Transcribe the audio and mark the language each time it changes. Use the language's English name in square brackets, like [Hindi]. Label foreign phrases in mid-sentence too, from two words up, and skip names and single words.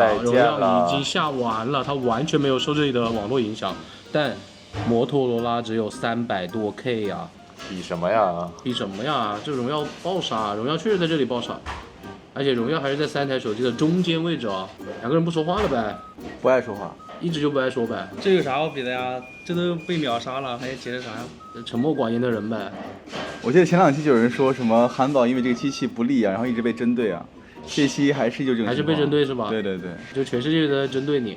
[Chinese] 再見了榮耀已經下完了，它完全沒有受這裡的網絡影響。但摩托羅拉只有300多 K 呀。比什麼呀？比什麼呀？這榮耀爆殺，榮耀確實在這裡爆殺，而且榮耀還是在3台手機的中間位置啊。兩個人不說話了唄？不愛說話，一直就不愛說唄。這有啥好比的呀？這都被秒殺了，還解釋啥呀？沉默寡言的人唄。我記得前2期就有人說什麼韓寶因為這個機器不利啊，然後一直被針對啊。這期還是就这個，還是被針對是吧？對对对，就全世界都在針對你，